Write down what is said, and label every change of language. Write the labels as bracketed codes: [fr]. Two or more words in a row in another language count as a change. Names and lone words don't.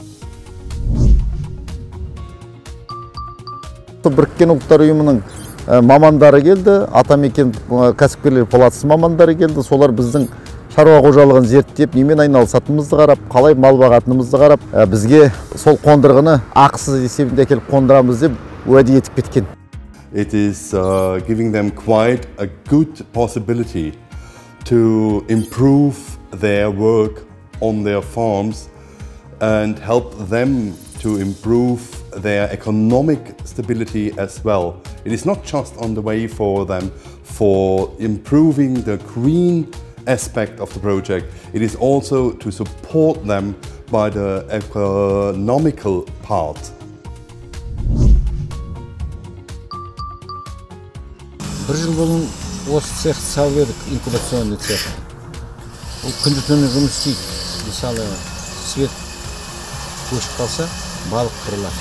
[kk] Біріккен ұлттар ұйымының мамандары келді, Атамекен кәсіпкерлер палатасы мамандары келді. Солар біздің шаруа қожалығын зерттеп, немен айналысатынымызды қарап, қалай мал бағатынымызды қарап, бізге сол қондырғыны ақысыз есебінде әкеліп қондырамыз деп уәде етіп кеткен. [en] It is giving them quite a good possibility to improve their work on their farms and help them to improve their economic stability as well. It is not just on the way for them for improving the green aspect of the project. It is also to support them by the economical part. [kk] Bir жыл бұрын осы цехті салып едік, [ru] инкубационный цех. [kk] Ол күндіз-түні жұмыс істейді. Мысалы, свет өшіп қалса, балық қырылады.